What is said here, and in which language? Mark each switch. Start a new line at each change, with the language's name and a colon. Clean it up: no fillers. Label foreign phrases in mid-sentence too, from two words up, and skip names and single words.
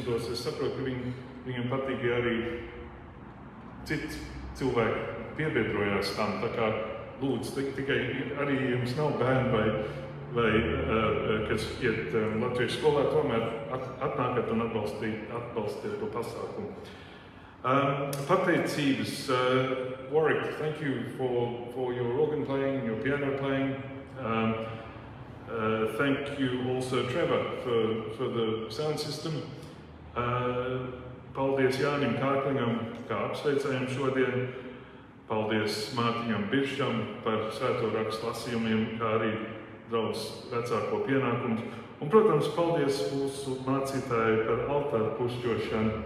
Latvian: Es saprotu, ka viņam patīk arī citi cilvēki piebiedrojās tam, tā kā lūdzu, tikai arī jums nav bērni vai kas iet Latviešu skolā, tomēr atnākat un atbalstiet to pasākumu. Pateicības,
English: Warwick, thank you for your organ playing, your piano playing. Thank you also, Trevor, for the sound system.
Latvian: Paldies Jānim Kārklingam, kā apsveicējam šodien. Paldies Mārtiņam Biržam par svēto rakstu lasījumiem, kā arī draudz vecāko pienākumus. Un, protams, paldies mūsu mācītāji par altāru pušķošanu.